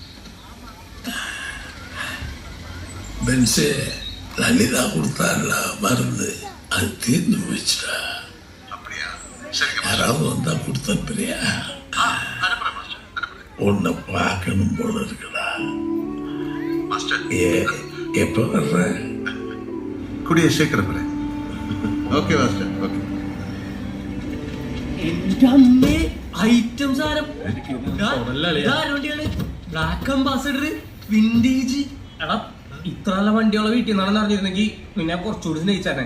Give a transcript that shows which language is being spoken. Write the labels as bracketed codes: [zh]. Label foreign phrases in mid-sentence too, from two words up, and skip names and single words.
[ta] பென்சே, லலிதா கொடுத்தாருல மருந்து, அது தீர்ந்து போயிடுச்சுடா. அப்படியா? சரிங்க யாராவது வந்தா கொடுத்தனுப்பியா? அனுப்புறேன் மாஸ்டர், அனுப்புறேன். உன்னை பார்க்கணும் போல இருக்குடா. மாஸ்டர் எப்ப வர்ற? கூடிய சீக்கிரம் வரேன். [en] Okay master, okay. [ml] എന്റെ അമ്മേ, ഐറ്റം സാരം [en] black Ambassador vintage. [ml] എടാ, ഇത്ര നല്ല വണ്ടിയുള്ള വീട്ടിൽ നിന്നാണെന്ന് അറിഞ്ഞിരുന്നെങ്കിൽ നിന്നെ കുറച്ചുകൂടി സ്നേഹിച്ചാനെ.